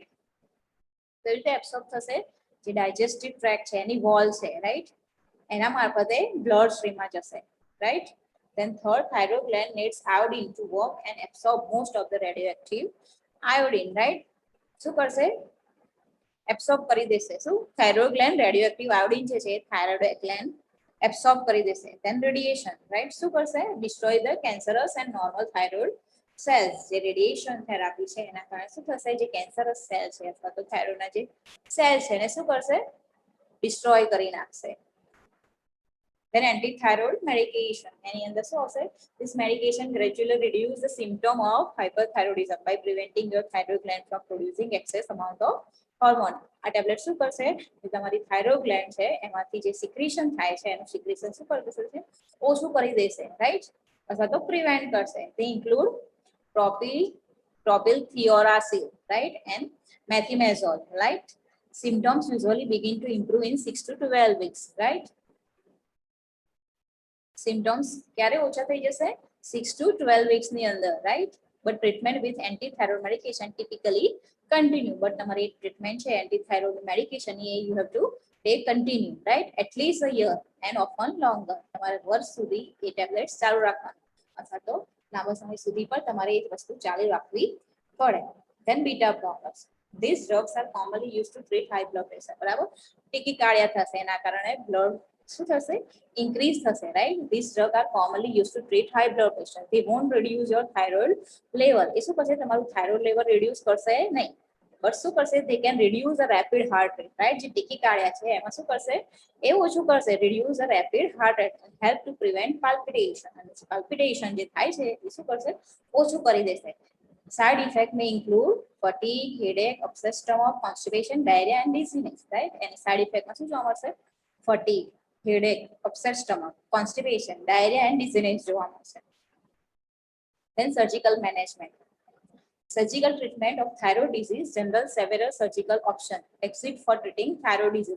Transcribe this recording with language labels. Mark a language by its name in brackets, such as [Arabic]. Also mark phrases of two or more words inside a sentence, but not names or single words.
[English] So it absorbed [Gujarati] થશે જે [English] digestive tract [Gujarati] છે એની wall છે, right? એના મારફતે [English] blood stream [Gujarati] માં જશે, [English] right? Then third, thyroid gland needs iodine to work and absorb most of the radioactive iodine, right? [Gujarati] શું કરશે? Absorb કરી દેશે. શું? [English] thyroid gland radioactive iodine [Gujarati] જે છે [English] thyroid gland absorb [Gujarati] કરી દેશે. [English] Then radiation, right? [Gujarati] શું કરશે? [English] Destroy the cancerous and normal thyroid cells. [Gujarati] જે [English] radiation therapy [Gujarati] છે એના કારણે શું થશે? જે [English] cancerous cell [Gujarati] છે અથવા તો thyroid ના જે cell છે એને શું કરશે? Destroy કરી નાખશે. [English] Then anti-thyroid medication. Any under so this medication gradually reduce the symptom of hyperthyroidism by preventing your thyroid gland from producing excess amount of hormone. [Gujarati] આ ટેબ્લેટ શું કરશે? જે તમારી [English] thyroid gland [Gujarati] છે એમાંથી જે secretion થાય છે એનું secretion શું કરી દેશે? ઓછું કરી દેશે, right? અથવા તો prevent કરશે. [English] They include propylthiouracil, right? And methimazole, right? Symptoms usually begin to improve in 6 to 12 weeks, right? [Gujarati] Symptoms ક્યારે ઓછા થઈ જશે? [English] 6 to 12 weeks [Gujarati] ની અંદર, [English] right? But treatment with anti-thyroid medication typically continue. But તમારી treatment છે anti-thyroid medication you have to take continue, right? At least a year and often longer. [Gujarati] તમારે વર્ષ સુધી એ tablets ચાલુ રાખવાના અથવા તો લાંબા સમય સુધી પણ તમારે એ વસ્તુ ચાલુ રાખવી પડે. [English] Then beta blockers. These drugs are commonly used to treat high blood pressure. [Gujarati] બરાબર? ટેકીકાર્ડિયા થશે એના કારણે blood શું થશે? Increase થશે, [English] right? These drugs are commonly used to treat high blood pressure. They won't reduce your thyroid level. [Gujarati] એ શું કરશે? તમારું [English] thyroid level reduce [Gujarati] કરશે નહીં. But શું કરશે? [English] They can reduce the rapid heart rate, right? [Gujarati] જે ટેકીકાર્ડિયા છે એમાં શું કરશે? એ ઓછું કરશે. [English] Reduce the rapid heart rate and help to prevent palpitation. [Gujarati] અને palpitation જે થાય છે એ શું કરશે? ઓછું કરી દેશે. [English] Side effect may include fatigue, headache, upset stomach, constipation, diarrhea and dizziness, right? And side effect [Gujarati] માં શું જોવા મળશે? [English] Fatigue, headache, upset stomach, constipation, diarrhea and dizziness [Gujarati] જોવા મળશે. [English] Then surgical management. Surgical treatment of thyroid disease, general several surgical options exist for treating thyroid disease.